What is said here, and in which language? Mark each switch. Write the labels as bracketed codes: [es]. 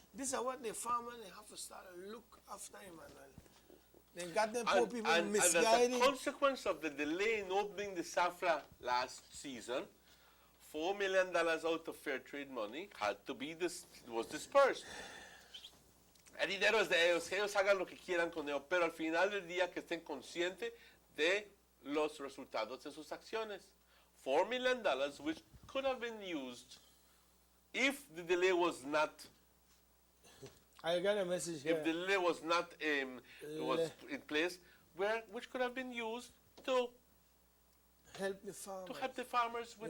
[en] This is what the farmers they have to start to look after, Emmanuel. They got them poor people misguided. And as a consequence of the delay in opening the SAFLA last season, $4 million out of fair trade money was dispersed. [es] El dinero es de ellos, que ellos hagan lo que quieran con ello, pero al final del día que estén conscientes de los resultados de sus acciones. [en] $4 million, which could have been used if the delay was not. I got a message here. If the delay was not was in place, which could have been used to help the farmers. To help the farmers with